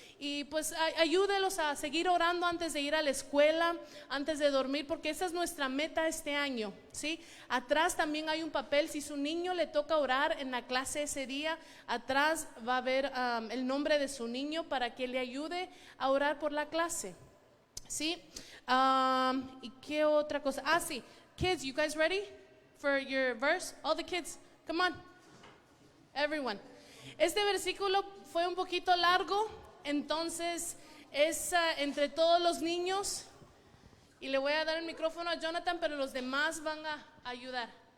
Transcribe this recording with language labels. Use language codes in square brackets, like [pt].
[es] Y pues ayúdelos a seguir orando antes de ir a la escuela, antes de dormir, porque esa es nuestra meta este año, ¿sí? Atrás también hay un papel. Si su niño le toca orar en la clase ese día, atrás va a haber el nombre de su niño para que le ayude a orar por la clase, ¿sí? ¿Y qué otra cosa? [en] Sí, kids, you guys ready for your verse? All the kids, come on, everyone. [es] Este versículo fue un poquito largo, entonces es entre todos los niños, y le voy a dar el micrófono a Jonathan, pero los demás van a ayudar.